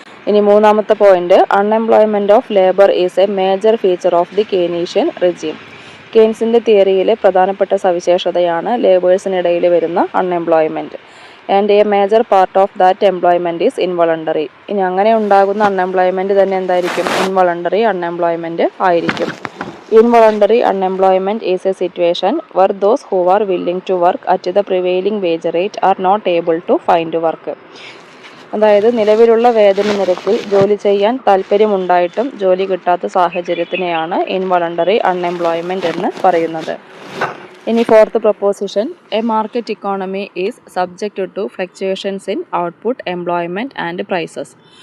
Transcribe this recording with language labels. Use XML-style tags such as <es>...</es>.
<ml>ഇനി മൂന്നാമത്തെ point,</ml> <en>Unemployment of labour is a major feature of the Keynesian regime.</en> <ml>കെയ്ൻസിൻ്റെ തിയറിയിലെ പ്രധാനപ്പെട്ട സവിശേഷതയാണ് ലേബേഴ്സിനിടയിൽ വരുന്ന unemployment.</ml> <en>And a major part of that employment is involuntary.</en> <ml>ഇനി അങ്ങനെ ഉണ്ടാകുന്ന അൺഎംപ്ലോയ്മെൻറ്റ് തന്നെ എന്തായിരിക്കും? ഇൻവോളണ്ടറി അൺഎംപ്ലോയ്മെൻറ്റ് ആയിരിക്കും.</ml> <en>Involuntary unemployment is a situation where those who are willing to work at the prevailing wage rate are not able to find work.</en> <ml>അതായത് നിലവിലുള്ള വേതന നിരക്കിൽ ജോലി ചെയ്യാൻ താല്പര്യമുണ്ടായിട്ടും ജോലി കിട്ടാത്ത സാഹചര്യത്തിനെയാണ് ഇൻവോളണ്ടറി അൺഎംപ്ലോയ്മെൻറ്റ് എന്ന് പറയുന്നത്.</ml> <en>ഇനി fourth proposition, a market economy is subject to fluctuations in output, employment and prices.</en>